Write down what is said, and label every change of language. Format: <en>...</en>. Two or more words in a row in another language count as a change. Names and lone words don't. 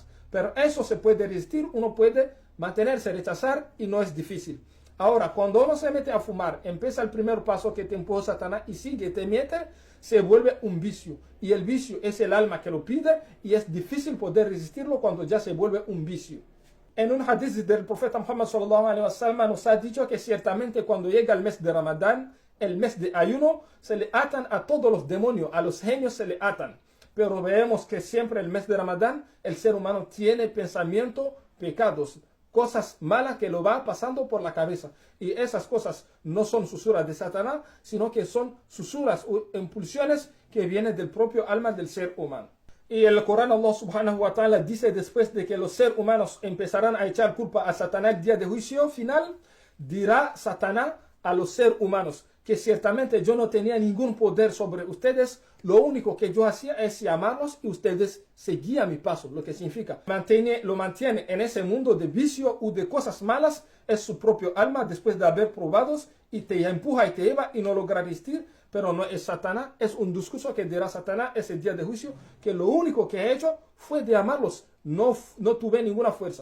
<es>Pero eso se puede resistir, uno puede mantenerse, rechazar y no es difícil. Ahora, cuando uno se mete a fumar, empieza el primer paso que te empuja Satanás y sigue, te mete, se vuelve un vicio. Y el vicio es el alma que lo pide y es difícil poder resistirlo cuando ya se vuelve un vicio. En un hadith del profeta Muhammad</es> <ar>صلى الله عليه وسلم</ar> <es>nos ha dicho que ciertamente cuando llega el mes de Ramadán, el mes de ayuno, se le atan a todos los demonios, a los genios se le atan. Pero vemos que siempre el mes de Ramadán, el ser humano tiene pensamiento, pecados, cosas malas que lo va pasando por la cabeza. Y esas cosas no son susurras de Satanás, sino que son susurras o impulsiones que vienen del propio alma del ser humano. Y el Corán,</es> <ar>الله سبحانه وتعالى</ar> <es>dice después de que los seres humanos empezarán a echar culpa a Satanás el día de juicio final, dirá Satanás a los seres humanos que ciertamente yo no tenía ningún poder sobre ustedes, lo único que yo hacía es llamarlos y ustedes seguían mi paso, lo que significa lo mantiene en ese mundo de vicio o de cosas malas, es su propio alma después de haber probados y te empuja y te lleva y no logra resistir, pero no es Satanás, es un discurso que dirá Satanás ese día de juicio, que lo único que he hecho fue de amarlos, no tuve ninguna fuerza.</es>